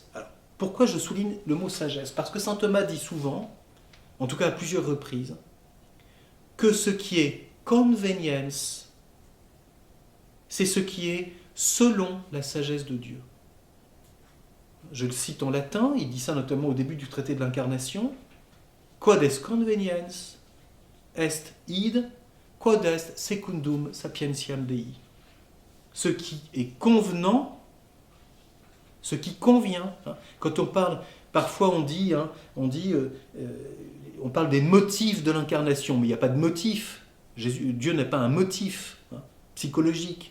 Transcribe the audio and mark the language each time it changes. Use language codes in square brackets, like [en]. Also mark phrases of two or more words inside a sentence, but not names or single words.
[fr] Alors, pourquoi je souligne le mot sagesse? Parce que saint Thomas dit souvent, en tout cas à plusieurs reprises, que ce qui est convenience, c'est ce qui est selon la sagesse de Dieu. Je le cite en latin, il dit ça notamment au début du traité de l'incarnation. [la] Quod est conveniens est id, quod est secundum sapientiam Dei. [fr] Ce qui est convenant, ce qui convient. Quand on parle, parfois on parle des motifs de l'incarnation, mais il n'y a pas de motif. Dieu n'a pas un motif psychologique.